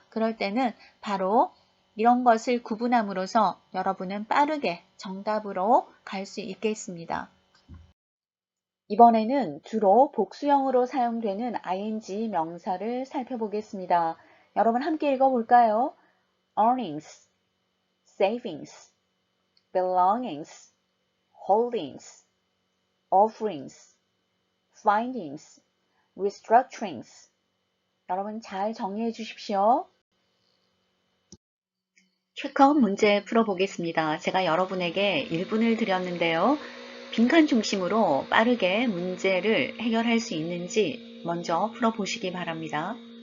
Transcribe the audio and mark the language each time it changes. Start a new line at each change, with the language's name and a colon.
Korean: 그럴 때는 바로 이런 것을 구분함으로써 여러분은 빠르게 정답으로 갈 수 있겠습니다. 이번에는 주로 복수형으로 사용되는 ing 명사를 살펴보겠습니다. 여러분 함께 읽어볼까요?
English: earnings, savings, belongings, holdings, offerings, findings, restructurings.
Korean: 여러분 잘 정리해 주십시오. 체크아웃 문제 풀어보겠습니다. 제가 여러분에게 1분을 드렸는데요. 빈칸 중심으로 빠르게 문제를 해결할 수 있는지 먼저 풀어보시기 바랍니다.